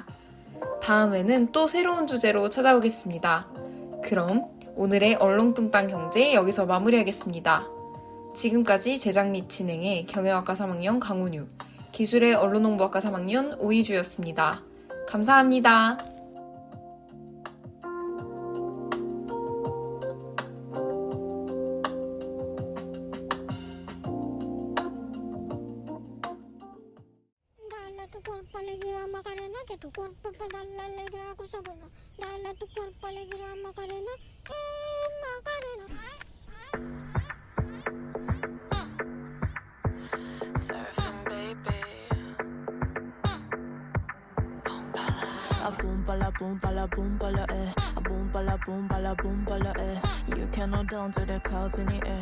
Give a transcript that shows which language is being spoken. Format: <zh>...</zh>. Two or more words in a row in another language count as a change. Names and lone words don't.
<ko>다음에는 또 새로운 주제로 찾아오겠습니다. 그럼 오늘의 얼렁뚱땅 경제 여기서 마무리하겠습니다. 지금까지 제작 및 진행의 경영학과 3학년 강훈유, 기술의 언론홍보학과 3학년 오희주였습니다. 감사합니다.</ko> <es>Dale a tu cuerpo alegría Macarena, que tu cuerpo para darle alegría a cosa buena. Dale a tu cuerpo alegría Macarena, Macarena.</es> <en>Surfing, baby. A boom bala eh. A boom bala eh. You can hold down to the clouds in the air.</en>